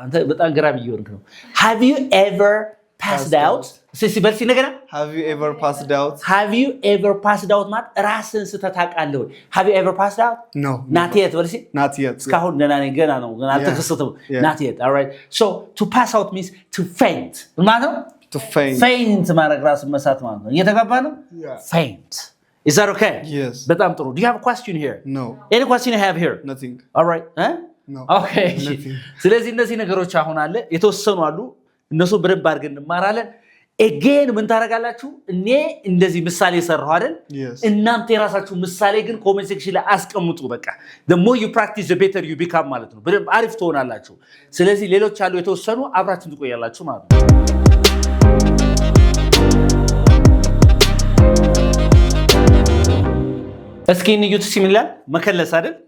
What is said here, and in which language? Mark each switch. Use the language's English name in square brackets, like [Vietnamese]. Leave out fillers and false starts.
[Amharic] በጣም ግራም እየሆንክ ነው። [English] Have you ever passed out? [Amharic] በልሲ ነገና [English] Have you ever passed out? Have you ever passed out [Amharic] ማለት ራስን ስተታውቃለህ ወይ? [English] Have you ever passed out? No. Not yet በልሲ Not yet. [Amharic] እስካሁን ገና ነው አልተከሰተም። [English] Not yet. All right. So to pass out means to faint. [Amharic] ማለት ነው? [English] To faint. [Amharic] Faint ማለት ራስን መሳት ማለት ነው። እየተጋባ ነው? [English] Faint. Is that okay? Yes. [Amharic] በጣም ጥሩ. [English] Do you have a question here? No. Any question you have here? Nothing. All right. No. Okay. Nothing. [Amharic] ስለዚህ እነዚህ ነገሮች አሁን አለ የተወሰኑ አሉ። እነሱ በደንብ አድርገን እንማራለን። [English] Again [Amharic] ምን ታደርጋላችሁ? እኔ እንደዚህ ምሳሌ ሰራሁ አይደል? እናንተ የራሳችሁ ምሳሌ ግን ኮሜንት ሴክሽን ላይ አስቀምጡ። በቃ [English] the more you practice the better you become [Amharic] ማለት ነው። በደንብ አሪፍ ትሆናላችሁ። ስለዚህ ሌሎች አሉ የተወሰኑ አብራችሁን ትቆያላችሁ ማለት ነው። እስኪ ንዩት ሲሚላር መከለስ አይደል?